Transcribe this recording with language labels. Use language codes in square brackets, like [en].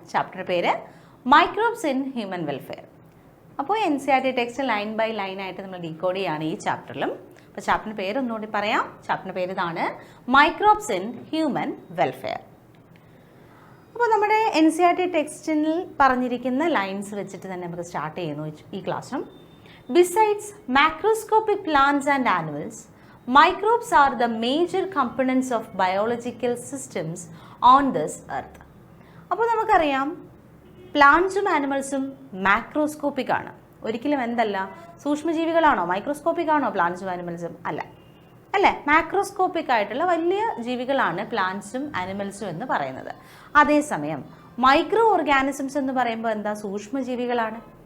[ml] ചാപ്റ്ററിൻ്റെ പേര് microbes in human welfare. അപ്പോൾ NCERT text line by line ആയിട്ട് നമ്മൾ ഡീകോഡ് ചെയ്യുകയാണ് ഈ ചാപ്റ്ററിലും. അപ്പോൾ ചാപ്റ്ററിൻ്റെ പേര് ഒന്നുകൂടി പറയാം. ചാപ്റ്ററിൻ്റെ പേര് ഇതാണ്, മൈക്രോബ്സ് ഇൻ ഹ്യൂമൻ വെൽഫെയർ. അപ്പോൾ നമ്മുടെ NCERT ടെക്സ്റ്റിൽ പറഞ്ഞിരിക്കുന്ന ലൈൻസ് വെച്ചിട്ട് തന്നെ നമുക്ക് സ്റ്റാർട്ട് ചെയ്യുന്നു ഈ ക്ലാസ്സും. [en] Besides macroscopic plants and animals, microbes are the major components of biological systems on this earth. [ml] അപ്പോൾ നമുക്കറിയാം പ്ലാന്റ്സും ആനിമൽസും മാക്രോസ്കോപ്പിക് ആണ്. ഒരിക്കലും എന്തല്ല, സൂക്ഷ്മജീവികളാണോ? മൈക്രോസ്കോപ്പിക് ആണോ പ്ലാന്റ്സും ആനിമൽസും? അല്ലേ, മാക്രോസ്കോപ്പിക് ആയിട്ടുള്ള വലിയ ജീവികളാണ് പ്ലാന്റ്സും ആനിമൽസും എന്ന് പറയുന്നത്. അതേസമയം മൈക്രോ ഓർഗാനിസംസ് എന്ന് പറയുമ്പോൾ എന്താ, സൂക്ഷ്മജീവികളാണ്.